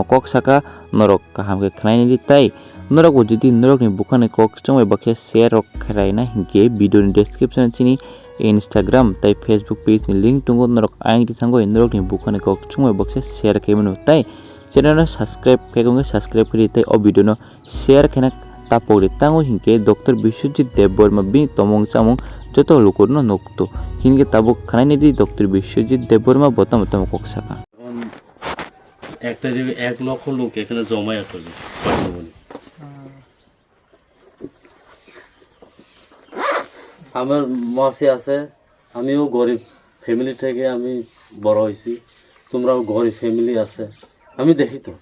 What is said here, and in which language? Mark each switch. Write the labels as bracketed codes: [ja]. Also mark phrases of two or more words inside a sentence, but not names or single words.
[trp] कक साका नरक काहामके खनायनि ताई नरक जुदि नरकनि बुखाने कक चंग एबाके शेयर खरायना हिंके वीडियोनि डेस्क्रिप्शन चिनि इंस्टाग्राम ताई फेसबुक पेज नि लिंक दंगो नरक आंगि थांगै नरकनि बुखाने कक चंग एबाके शेयर खायमनु ताई [en] channel subscribe [trp] खायगोंगे सब्सक्राइब करि ताई ओ [en] video share [trp] खायना तापोरे तांगो हिंके डॉक्टर बिश्वजित देबबर्मा बिनि तमंग चामुं जतो लोकनो नक्तो हिनके ताबो खानायनि दि डॉक्टर बिश्वजित देबबर्मा बतम तम कक्साका [bn] একটা যে 1 লক্ষ লোক এখানে জমায়েত হলো পার্শ্ববর্তী। আমার মাসি আছে, আমিও গরিব ফ্যামিলি থেকে আমি বড় হয়েছি, তোমরাও গরিব ফ্যামিলি আছে, আমি দেখি তো।